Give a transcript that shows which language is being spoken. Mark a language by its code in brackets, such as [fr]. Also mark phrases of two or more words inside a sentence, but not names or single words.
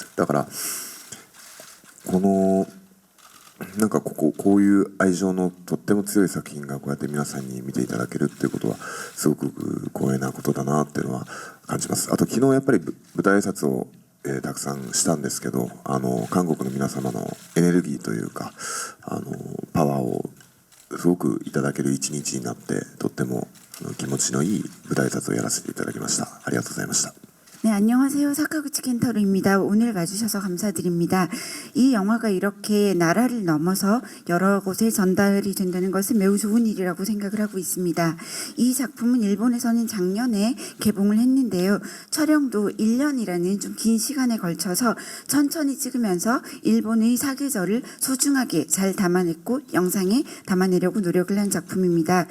[ja] だからこのなんかこういう愛情のとっても強い作品がこうやって皆さんに見ていただけるっていうことはすごく光栄なことだなっていうのは感じます。あと昨日やっぱり舞台挨拶をたくさんしたんですけど、韓国の皆様のエネルギーというかパワーをすごくいただける一日になってとっても気持ちのいい舞台挨拶をやらせていただきました。ありがとうございました。 [ko] 네, 안녕하세요. 사카구치 켄타로입니다. 오늘 와주셔서 감사드립니다. 이 영화가 이렇게 나라를 넘어서 여러 곳에 전달이 된다는 것은 매우 좋은 일이라고 생각을 하고 있습니다. 이 작품은 일본에서는 작년에 개봉을 했는데요. 촬영도 1년이라는 좀 긴 시간에 걸쳐서 천천히 찍으면서 일본의 사계절을 소중하게 잘 담아냈고 영상에 담아내려고 노력을 한 작품입니다.